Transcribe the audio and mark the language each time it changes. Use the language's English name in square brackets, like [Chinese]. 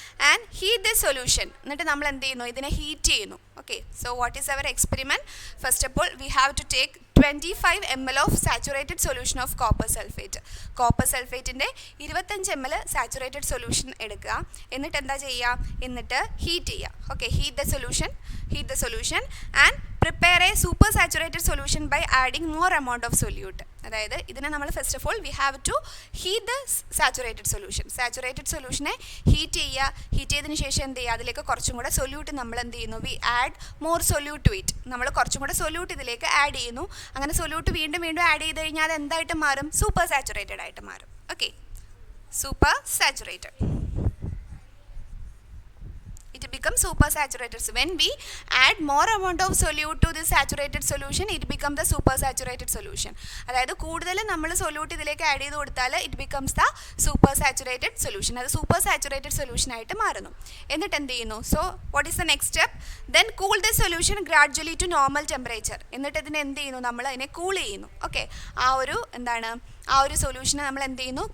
[English] And heat this solution. [Malayalam] എന്നിട്ട് നമ്മൾ എന്ത് ചെയ്യുന്നു? ഇതിനെ ഹീറ്റ് ചെയ്യുന്നു. [English] Okay, so what is our experiment? First of all we have to take 25 ml of saturated solution of copper sulfate. [Malayalam] Copper sulfate inde 25 ml saturated solution എടുക്കുക. എന്നിട്ട് എന്താ ചെയ്യുക? എന്നിട്ട് ഹീറ്റ് ചെയ്യുക. [English] Okay, heat the solution and prepare a super saturated solution by adding more amount of solute. [Malayalam] അതായത് ഇതിനെ നമ്മൾ [English] first of all we have to heat the [Malayalam] saturated സൊല്യൂഷനെ heat ചെയ്തതിന് ശേഷം എന്ത് ചെയ്യുക? അതിലേക്ക് കുറച്ചും കൂടെ സൊല്യൂട്ട് നമ്മൾ എന്ത് ചെയ്യുന്നു? [English] We add more solute to it. [Malayalam] നമ്മൾ കുറച്ചും കൂടെ സൊല്യൂട്ട് ഇതിലേക്ക് ആഡ് ചെയ്യുന്നു. അങ്ങനെ സൊല്യൂട്ട് വീണ്ടും ആഡ് ചെയ്ത് കഴിഞ്ഞാൽ അത് എന്തായിട്ട് മാറും? സൂപ്പർ സാച്ചുറേറ്റഡ് ആയിട്ട് മാറും. Okay, super saturated. [English] It becomes super saturated. So when we add more amount of solute to this saturated solution, it becomes the super saturated solution. [Malayalam] അതായത് കൂടുതൽ നമ്മൾ സൊല്യൂട്ട് ഇതിലേക്ക് ആഡ് ചെയ്ത് കൊടുത്താൽ [English] It becomes the super saturated solution. [Malayalam] അത് super saturated solution ആയിട്ട് മാറുന്നു. എന്നിട്ട് എന്ത് ചെയ്യുന്നു? [English] So what is the next step? Then cool the solution gradually to normal temperature. [Malayalam] എന്നിട്ട് ഇതിനെ എന്ത് ചെയ്യുന്നു? നമ്മൾ അതിനെ കൂൾ ചെയ്യുന്നു. ഓക്കെ, ആ ഒരു സൊല്യൂഷനെ നമ്മൾ എന്ത് ചെയ്യുന്നു?